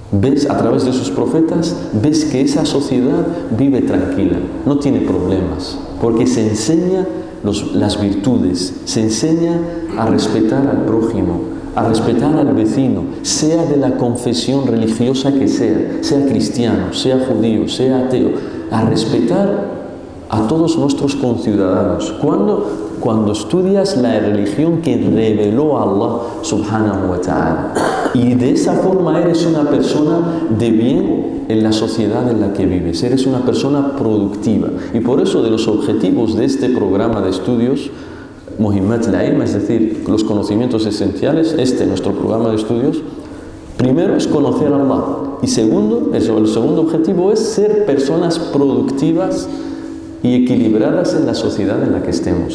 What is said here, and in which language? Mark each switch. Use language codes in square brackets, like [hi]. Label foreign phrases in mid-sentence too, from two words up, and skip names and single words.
[es] ves a través de sus profetas, ves que esa sociedad vive tranquila, no tiene problemas, porque se enseña las virtudes, se enseña a respetar al prójimo, a respetar al vecino, sea de la confesión religiosa que sea cristiano, sea judío, sea ateo, a respetar a todos nuestros conciudadanos. Cuando estudias la religión que reveló [ar] الله سبحانه وتعالى, [es] y de esa forma eres una persona de bien en la sociedad en la que vives, eres una persona productiva. Y por eso de los objetivos de este programa de estudios, Muhimmat al-Ilm, es decir, los conocimientos esenciales, nuestro programa de estudios, primero es conocer a Allah, y segundo, el segundo objetivo es ser personas productivas y equilibradas en la sociedad en la que estemos.